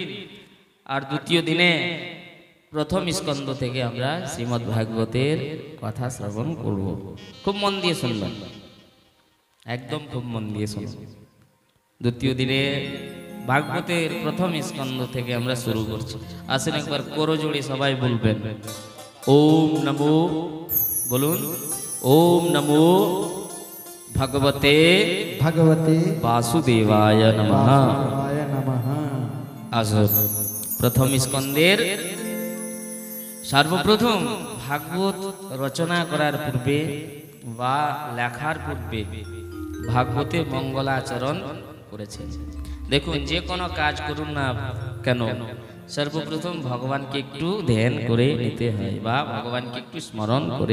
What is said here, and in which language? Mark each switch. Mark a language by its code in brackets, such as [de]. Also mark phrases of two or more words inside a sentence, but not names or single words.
[bn] আর দ্বিতীয় দিনে প্রথম স্কন্ধ থেকে আমরা শ্রীমদ্ ভাগবতের কথা শ্রবণ করব। খুব মন দিয়ে শুনবেন, একদম খুব মন দিয়ে শুনবেন। দ্বিতীয় দিনে ভাগবতের প্রথম স্কন্ধ থেকে আমরা শুরু করছি। আসেন একবার করজোড়ে সবাই বলবেন [sa] ওম নমো, [bn] বলুন [sa] ওম নমো ভগবতে ভগবতে বাসুদেবায় নমঃ। বাসুদেবায় নমঃ। [bn] আসুন প্রথম স্কন্ধের সর্বপ্রথম ভাগবত রচনা করার পূর্বে বা লেখার পূর্বে ভাগবতে মঙ্গলাচরণ করেছেন। দেখুন, যে কোনো কাজ করুন না কেন সর্বপ্রথম ভগবানকে একটু ধ্যান করে নিতে হয় বা ভগবানকে একটু স্মরণ করে।